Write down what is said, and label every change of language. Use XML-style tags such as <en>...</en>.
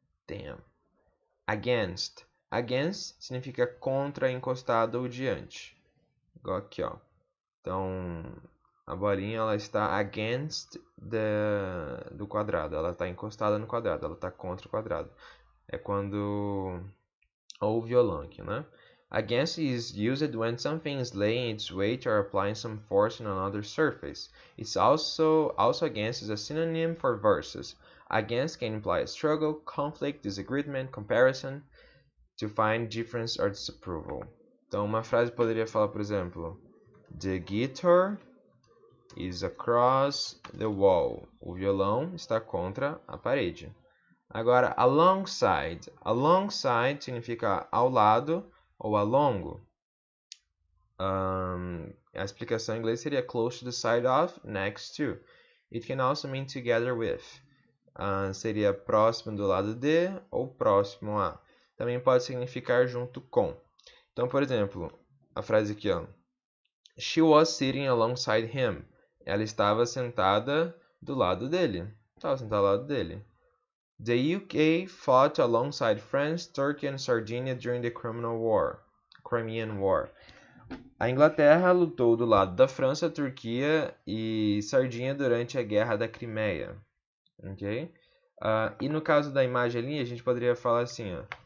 <pt>Dam. Against. Against significa contra, encostado ou diante. Igual aqui, ó. Então, a bolinha ela está against do quadrado. Ela está encostada no quadrado. Ela está contra o quadrado. É quando... Ou o violão aqui, né?</pt> <en>Against is used when something is laying its weight or applying some force on another surface. It's also against is a synonym for versus. Against can imply a struggle, conflict, disagreement, comparison, to find difference or disapproval.</en> <pt>Então, uma frase poderia falar, por exemplo,</pt> <en>The guitar is across the wall.</en> <pt>O violão está contra a parede. Agora, alongside. Alongside significa ao lado ou ao longo. A explicação em inglês seria</pt> <en>close to the side of, next to. It can also mean together with.</en> <pt>Seria próximo do lado de ou próximo a. Também pode significar junto com. Então, por exemplo, a frase aqui, ó.</pt> <en>She was sitting alongside him.</en> <pt>Ela estava sentada do lado dele. Estava sentada ao lado dele.</pt> <en>The UK fought alongside France, Turkey and Sardinia during the Crimean War.</en> <pt>A Inglaterra lutou do lado da França, Turquia e Sardinha durante a Guerra da Crimeia. Ok? E no caso da imagem ali, a gente poderia falar assim, ó.</pt>